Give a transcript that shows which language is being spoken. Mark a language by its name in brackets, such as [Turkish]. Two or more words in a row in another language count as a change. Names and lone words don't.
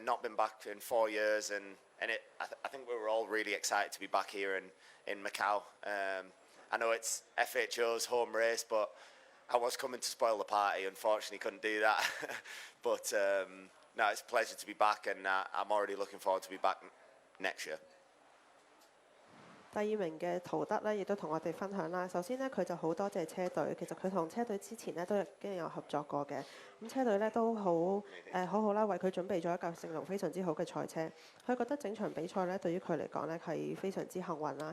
[English] Not been back in 4 years, and I think we were all really excited to be back here in Macau. I know it's FHO's home race, but I was coming to spoil the party. Unfortunately, couldn't do that. But no, it's a pleasure to be back, and I'm already looking forward to be back next year. [Cantonese] 第2名嘅陶德咧，亦都同我哋分享啦。首先咧，佢就好多謝車隊，其實佢同車隊之前咧都已經有合作過嘅。咁車隊咧都好好啦，為佢準備咗一架性能非常之好嘅賽車。佢覺得整場比賽咧對於佢嚟講咧係非常之幸運啦。